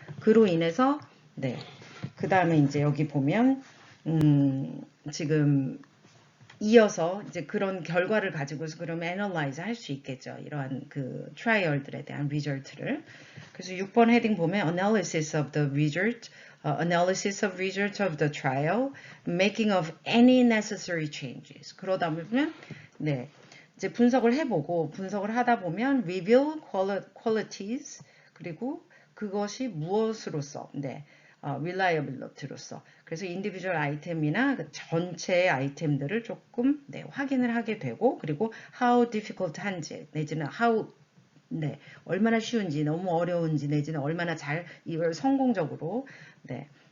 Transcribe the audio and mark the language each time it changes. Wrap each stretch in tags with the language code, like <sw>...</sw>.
<ko>그로 인해서 네. 그 다음에 이제 여기 보면 지금 이어서 이제 그런 결과를 가지고서 그럼 애널라이즈 할 수 있겠죠. 이러한 그 트라이얼들에 대한 리절트를. 그래서 6번 헤딩 보면</ko> <en>analysis of the result analysis of results of the trial, making of any necessary changes.</en> <ko>그러다 보면 네, 이제 분석을 해보고 분석을 하다 보면 reveal qualities 그리고 그것이 무엇으로서 네, reliability로서 그래서 individual 아이템이나 그 전체 아이템들을 조금 네, 확인을 하게 되고 그리고 how difficult 한지 내지는 how 네, 얼마나 쉬운지 너무 어려운지 내지는 얼마나 잘 이걸 성공적으로 네,</ko>